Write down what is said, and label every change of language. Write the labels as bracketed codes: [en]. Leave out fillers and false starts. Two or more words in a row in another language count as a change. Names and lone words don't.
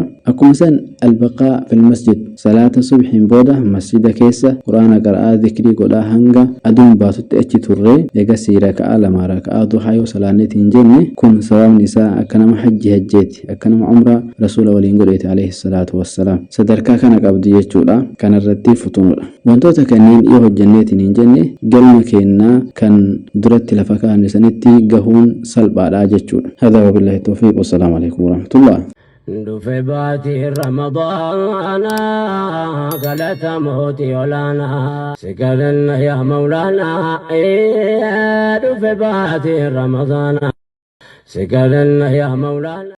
[om] Akkuma san [ar] البقاء في المسجد, [om] salaata subhiin booda masjida keessa quraana qara'aa zikrii godhaa hanga aduun baatutti achi turree eegasii raka'aa 2 raka'aa duhaa yoo salaanneeti hin jenne kun sababni isaa akka nama hajjeeti, akka nama umraa rasuula waliin godheete [ar] عليه الصلاة والسلام. [om] Sadarkaa kana qabdi jechuudha. Kanarratti futunuudha. Wantoota kanneen yoo hojjenneetiin hin jenne galma kennaa kan duratti lafa kaa'anne sanitti gahuun salphaadha jechuudha. [ar] هذا وبالله التوفيق. والسلام عليكم ورحمة الله. دفي باتي رمضان قالت موتي ولانا سكرنا يا مولانا دفي باتي رمضان سكرنا يا مولانا.